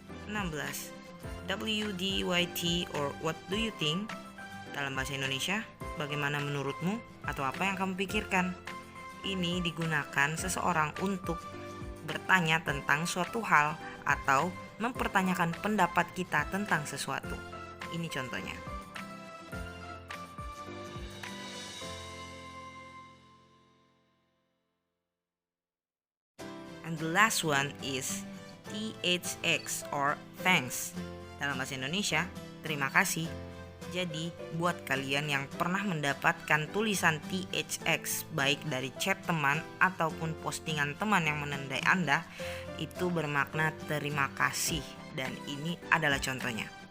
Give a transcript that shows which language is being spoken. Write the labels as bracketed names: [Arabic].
[English] (16) WDYT or what do you think? [Indonesian] Dalam bahasa Indonesia, bagaimana menurutmu atau apa yang kamu pikirkan? Ini digunakan seseorang untuk bertanya tentang suatu hal atau mempertanyakan pendapat kita tentang sesuatu. Ini contohnya. [English] And the last one is THX or thanks. [Indonesian] Dalam bahasa Indonesia, terima kasih. Jadi, buat kalian yang pernah mendapatkan tulisan THX baik dari chat teman ataupun postingan teman yang menandai Anda, itu bermakna terima kasih, dan ini adalah contohnya.